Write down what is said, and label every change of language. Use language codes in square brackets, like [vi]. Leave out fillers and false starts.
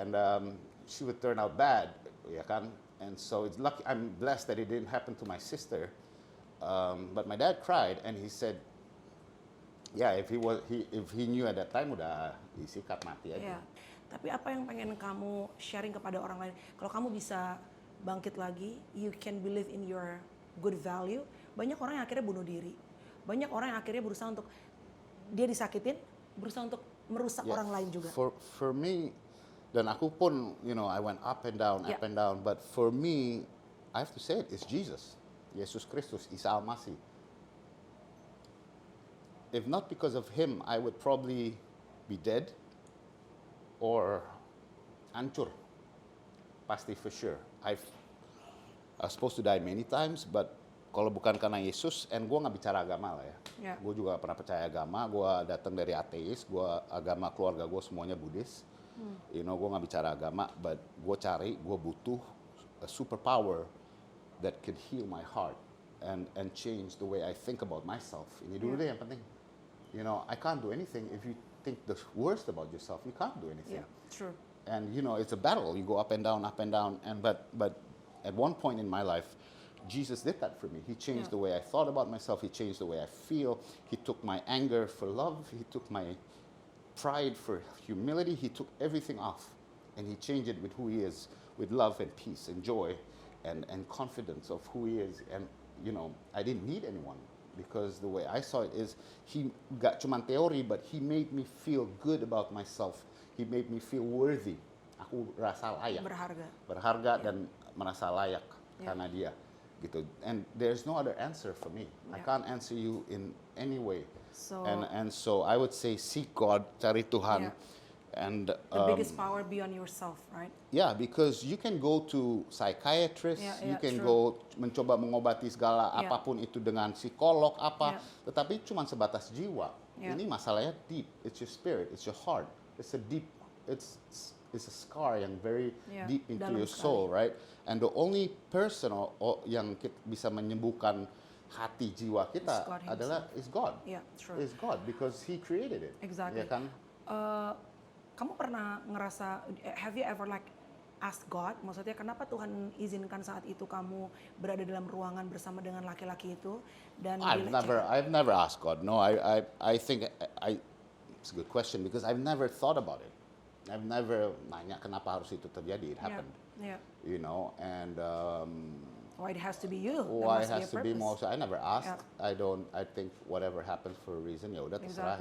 [en] and she would turn out bad, [id] ya kan? [en] And so it's lucky. I'm blessed that it didn't happen to my sister. But my dad cried, and he said, "Yeah, if he knew at that time, [id] udah disikat mati aja." Iya. Tapi apa yang pengen kamu sharing kepada orang lain? Kalau kamu bisa bangkit lagi, [en] you can believe in your good value. [id] Banyak orang yang akhirnya bunuh diri. banyak orang yang akhirnya berusaha untuk dia disakitin, berusaha untuk merusak [en] Yeah. [id] orang lain juga. [en] For me, [id] dan aku pun, [en] I went up and down, Yeah. up and down. But for me, I have to say it's Jesus, Yesus Kristus, Isa Al-Masih. If not because of him, I would probably be dead or hancur. Pasti for sure. I was supposed to die many times, but [id] kalau bukan karena Yesus, [en] and [id] gue nggak bicara agama lah ya. [en] Yeah. [id] Gue juga pernah percaya agama, gue datang dari ateis, agama keluarga gue semuanya Buddhis. Gue nggak bicara agama, [en] but [id] gue butuh [en] a superpower that can heal my heart and change the way I think about myself. [id] Ini dulu deh yang penting. [en] I can't do anything if you think the worst about yourself. You can't do anything. Yeah, true. And it's a battle. You go up and down, and but at one point in my life, Jesus did that for me. He changed the way I thought about myself. He changed the way I feel. He took my anger for love. He took my pride for humility. He took everything off, and he changed it with who he is, with love and peace and joy, and confidence of who he is. And I didn't need anyone, because the way I saw it is he got [id] cuman teori, [en] but he made me feel good about myself. He made me feel worthy. [id] Aku rasa layak. Berharga dan merasa layak karena dia. Gitu. [en] And there's no other answer for me. I can't answer you in any way. So And so I would say seek God, [id] cari Tuhan. [en] And the biggest power beyond yourself, right? yeah, because you can go [id] to psychiatrist, you can go mencoba mengobati segala apapun itu dengan psikolog apa, tetapi cuma sebatas jiwa. Ini masalahnya deep. [en] It's your spirit, it's your heart. It's a deep, it's a scar yang very deep into your soul, right? And the only person [id] yang bisa menyembuhkan hati jiwa kita [en] is God. Yeah, true. Is God, because He created it. Exactly. [id] Ya kan? Kamu pernah ngerasa, [en] have you ever like ask God, [id] maksudnya kenapa Tuhan izinkan saat itu kamu berada dalam ruangan bersama dengan laki-laki itu dan [en] I've never asked God. No, I think it's a good question, because I've never thought about it. I've never [id] nanya kenapa harus itu terjadi. [en] It happened. Yeah. And Why it has to be you? why it has to be more. So I never asked. Yeah. I think whatever happens for a reason, [id] ya udah terserah,